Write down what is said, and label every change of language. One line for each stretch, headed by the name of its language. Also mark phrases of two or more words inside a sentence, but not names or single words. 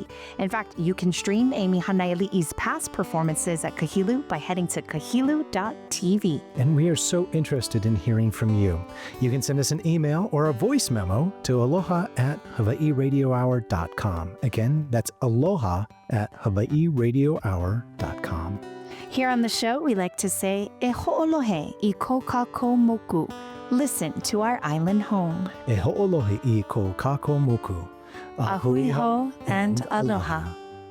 English: In fact, you can stream Amy Hānaiali'i's past performances at Kahilu by heading to kahilu.tv. And we are so interested in hearing from you. You can send us an email or a voice memo to aloha@hawaiiradiohour.com. Again, that's aloha@hawaiiradiohour.com. Here on the show, we like to say,
Hawaiian: e ho'olohe I ko kākou moku.
English: Listen to our island home.
Hawaiian: E ho'olohe I ko kākou moku. Ahui ho and aloha.